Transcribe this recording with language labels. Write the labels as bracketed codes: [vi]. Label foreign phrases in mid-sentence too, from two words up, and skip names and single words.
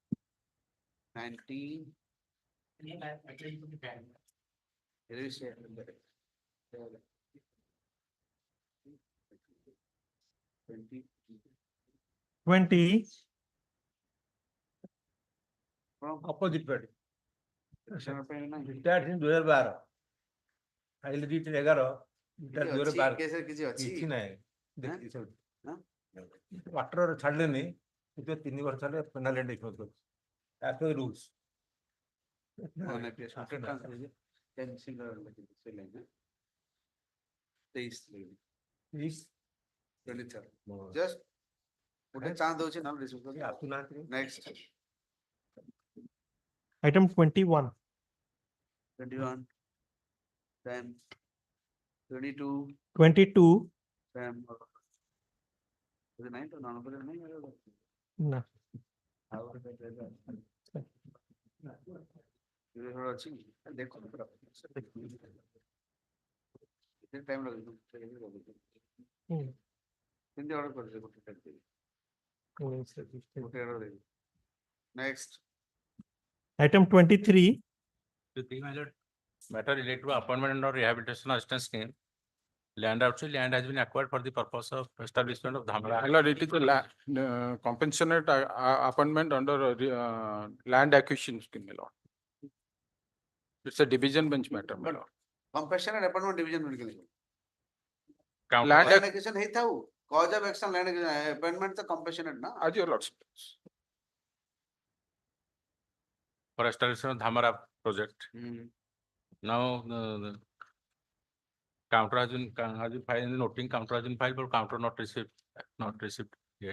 [en] 19. Here is 20. 20. From Opposite party. [hi] petitioner पे ना [en] Retired in 2012. File date 11. Retired [or] କିଛି ଅଛି, [en] 2012. [or] କେସରେ କିଛି ଅଛି କିଛି ନାହିଁ ଦେଖି ସବୁ ହଁ? ୱାଟର ଛାଡ଼ିଲେନି କିନ୍ତୁ 3 ବର୍ଷ ହେଲେ ପେନାଲ୍ଟି ଦେଖିବାକୁ କରୁଛି [en] as per the rules. non-appeals cancel ସେ ଲାଇନ୍ 23 23rd. [or] Just ଗୋଟେ ଚାନ୍ସ ଦଉଛି ନା ରିସିଭ୍ କରି ଆସୁନାହାନ୍ତି [en] ନେକ୍ସଟ Item 21. 21 then 22 22. then is it 9 to non opposite 9 No. [or] ଆଉ ଗୋଟେ ଅଛି ଦେଖୁ ପୁରା କେତେ ଟାଇମ୍ ଲାଗୁଛି କେମିତି ଅର୍ଡର କରିছে ଗୋଟେ ଟାଇମ୍ ଗୋଟେ ଅର୍ଡର ଦେବି ନେକ୍ସଟ [en] Item 23. Matter related to appointment or rehabilitation assistance scheme. Land has been acquired for the purpose of establishment of Dhamra. My lord, it is a compenssionate appointment under land acquisition scheme, my lord. It's a division bench matter, my lord. compassionate appointment division [hi] में निकलेगा [en] Count- Land land acquisition [hi] है था वो [en] cause of action land acquisition appointment तो compassionate ना As your lordship. For establishment of Dhamra project. Now, the counter has been filed, the noting counter has been filed, but counter not received yet.